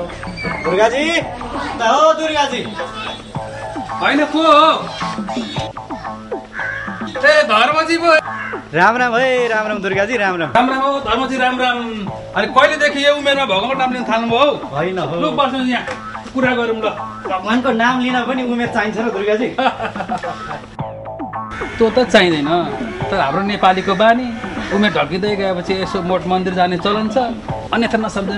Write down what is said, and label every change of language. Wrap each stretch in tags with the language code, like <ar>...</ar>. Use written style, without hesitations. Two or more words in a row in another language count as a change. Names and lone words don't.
<ne>दुर्गाजी, हो दुर्गाजी? होइन को हो? ए धर्मजी पो। राम राम है, राम राम दुर्गाजी, राम राम। राम राम हो धर्मजी, राम राम। अनि कहिलेदेखि यो उमेरमा भगवानको नाम लिन थाल्नुभयो? होइन हो, लु बस्नु यहाँ कुरा गरौँ ल। भगवानको नाम लिन पनि उमेर चाहिन्छ र दुर्गाजी? त्यो त चाहिँदैन, तर हाम्रो नेपालीको बानी उमेर ढल्किँदै गएपछि यसो मोठ मन्दिर जाने चलन छ, अन्यथा नसम्झिने।</ne>